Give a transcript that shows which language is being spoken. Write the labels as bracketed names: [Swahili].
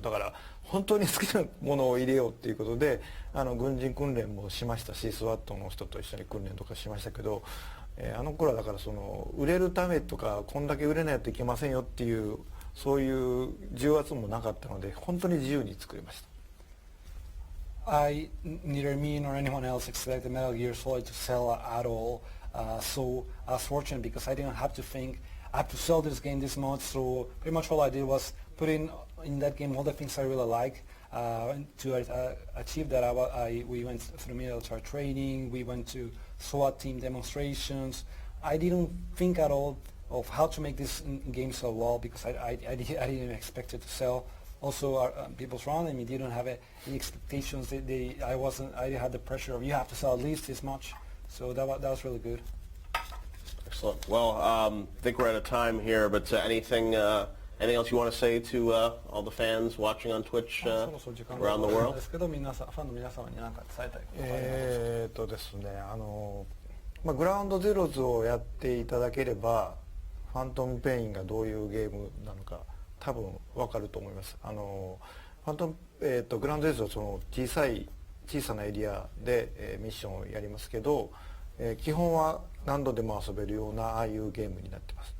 [Japanese] だから本当に好きなものを入れようっていうことで軍人訓練もしましたし、スワットの人と一緒に訓練とかしましたけど、あの頃はだからその売れるためとかこんだけ売れないといけませんよっていうそういう重圧もなかったので、本当に自由に作りました。 [English] Neither me nor anyone else expected Metal Gear Solid to sell at all. So I was fortunate because I didn't have to think I have to sell this game this much. So pretty much all I did was put in that game all the things I really like. To achieve that, we went through military training. We went to SWAT team demonstrations. I didn't think at all of how to make this game sell well because I didn't expect it to sell. Also, people surrounding me didn't have any expectations. I had the pressure of you have to sell at least this much. So that was really good. Excellent. Well, I think we're out of time here, but anything Anything else you want to say to all the fans watching on Twitch [Japanese] そろそろ時間が [English] around the [Japanese] 終わるん [English] world? [Japanese] ですけど、皆さんファンの皆様に何か伝えたいことがありますか？ですねグラウンドゼロズをやっていただければファントムペインがどういうゲームなのか多分分かると思います。ファントム、グラウンドゼロズはその小さなエリアで、ミッションをやりますけど、基本は何度でも遊べるようなああいうゲームになってます。